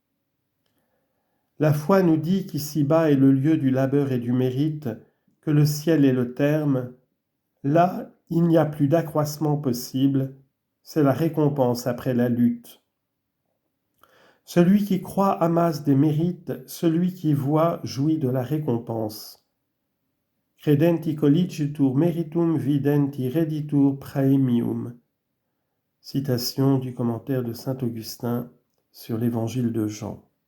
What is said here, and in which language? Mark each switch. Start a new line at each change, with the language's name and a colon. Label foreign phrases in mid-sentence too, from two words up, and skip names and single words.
French: La foi nous dit qu'ici-bas est le lieu du labeur et du mérite, que le ciel est le terme. Là, il n'y a plus d'accroissement possible, c'est la récompense après la lutte. Celui qui croit amasse des mérites, celui qui voit jouit de la récompense.
Latin: Credenti collicitur meritum videnti reditur praemium.
French: Citation du commentaire de saint Augustin sur l'évangile de Jean.